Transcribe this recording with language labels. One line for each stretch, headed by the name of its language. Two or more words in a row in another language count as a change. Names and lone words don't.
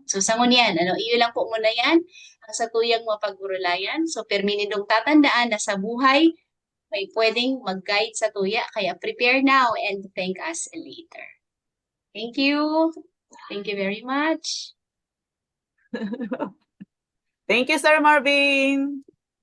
Bikol: So sangon yan, iyo lang po muna yan ang sa tuyang mga pag-urulayan. So perminidong tatandaan na sa buhay may pwedeng mag-guide sa tuya kaya
English: prepare now and thank us later. Thank you. Thank you very much. Thank you, Sir Marvin.